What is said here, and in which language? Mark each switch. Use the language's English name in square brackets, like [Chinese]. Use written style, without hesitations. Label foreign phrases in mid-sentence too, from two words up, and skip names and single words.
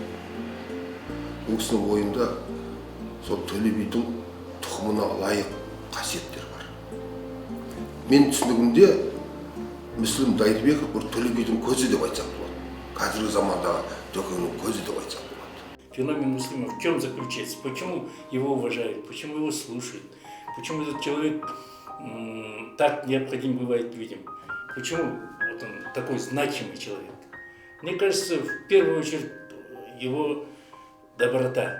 [Kazakh] Бұл кісінің ойында сол Төле бидің тұқымына лайық қасиеттер бар. Мен түсінігімде Мүсілім Дайырбеков бір Төле бидің көзі деп айтсақ болады. Қазіргі замандағы Төкеңнің көзі деп айтсақ болады. [Russian] Феномен Муслима в чем заключается? Почему его уважают? Почему его слушают? Почему этот человек так необходим бывает людям? Почему вот он такой значимый человек? Мне кажется, в первую очередь его доброта.